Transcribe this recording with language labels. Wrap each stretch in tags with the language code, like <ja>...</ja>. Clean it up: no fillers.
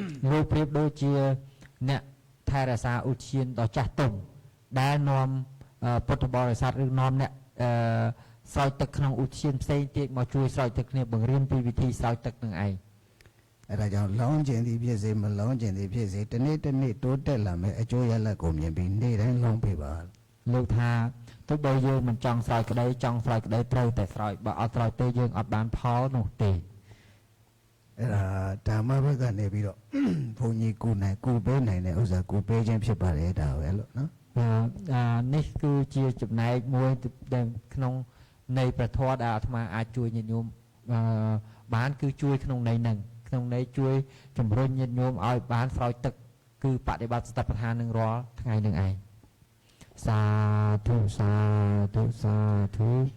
<km>លោកប្រៀបដូចជាអ្នកថែរក្សាឧទ្យានដ៏ចាស់ទុំដែលនាំពុទ្ធបរិស័ទឬនាំអ្នកស្រោចទឹកក្នុងឧទ្យានផ្សេងទៀតមកជួយស្រោចទឹកគ្នាបង្រៀនពីវិធីស្រោចទឹកនឹងឯង</km> <my>အဲ့ဒါကြောင့်လောင်းခြင်းသည်ဖြစ်စေမလောင်းခြင်းသည်ဖြစ်စေတနေ့တိုးတက်လာမယ်အကျိုးရလဒ်ကိုမြင်ပြီးနေ့တိုင်းလောင်းပေးပါ</my> <km>លោកថាទោះបីយើងមិនចង់ស្រោចក្តីចង់ស្រោចក្តីត្រូវតែស្រោចបើអត់ស្រោចទេយើងអត់បានផលនោះទេ</km> <my>အဲ့ဒါဓမ္မဘက်ကနေပြီးတော့ဘုန်းကြီးကိုနိုင်ကိုပေးနိုင်တဲ့ဥစ္စာကိုပေးခြင်းဖြစ်ပါတယ်ဒါပဲလို့နော်</my> <km>នេះគឺជាចំណែកមួយក្នុងនៃប្រធម៌ដែលអាត្មាអាចជួយញាតិញោមបានគឺជួយក្នុងន័យហ្នឹងក្នុងន័យជួយជំរុញញាតិញោមឲ្យបានស្រោចទឹកគឺបដិបត្តិសតិប្បដ្ឋាននឹងរាល់ថ្ងៃនឹងឯងសាធុសាធុសាធុ</km>